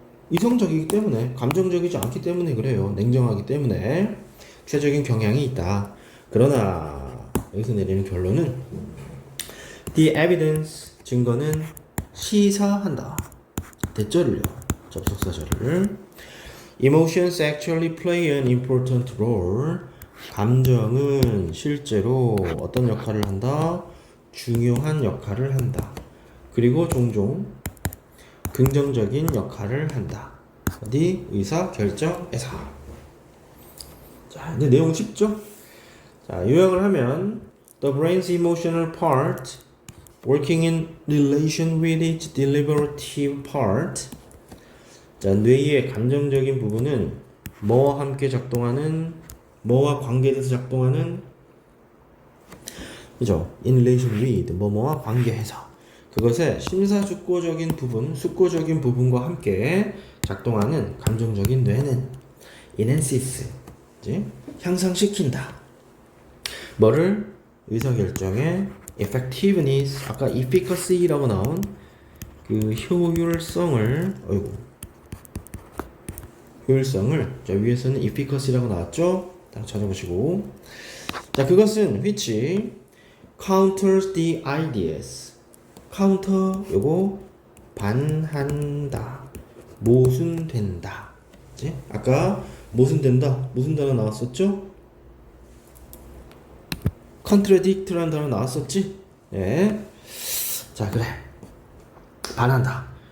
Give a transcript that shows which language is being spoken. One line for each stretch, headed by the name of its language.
Korean: 이성적이기 때문에, 감정적이지 않기 때문에 그래요. 냉정하기 때문에 구체적인 경향이 있다. 그러나 여기서 내리는 결론은
English: the evidence,
Korean: 증거는 시사한다. 대절을요. 접속사절을.
English: Emotions actually play an important role.
Korean: 감정은 실제로 어떤 역할을 한다? 중요한 역할을 한다. 그리고 종종 긍정적인 역할을 한다. 어디? 의사결정에서. 자, 이제 내용 쉽죠? 자, 요약을 하면
English: The brain's emotional part working in relation with its deliberative part.
Korean: 자, 뇌의 감정적인 부분은 뭐와 함께 작동하는, 뭐와 관계돼서 작동하는, 그죠?
English: In relation with,
Korean: 뭐뭐와 관계해서. 그것의 심사숙고적인 부분, 숙고적인 부분과 함께 작동하는 감정적인 뇌는 enhances, 향상시킨다. 뭐를? 의사결정의 effectiveness, 아까 efficacy라고 나온 그 효율성을, 효율성을, 자, 위에서는 efficacy라고 나왔죠? 딱 찾아보시고. 자, 그것은
English: which counters the ideas.
Korean: counter, 요거 반한다, 모순된다. 그치? 아까 모순된다, 무슨 단어 나왔었죠? contradict라는 단어 나왔었지? 예. 자, 그래. 반한다.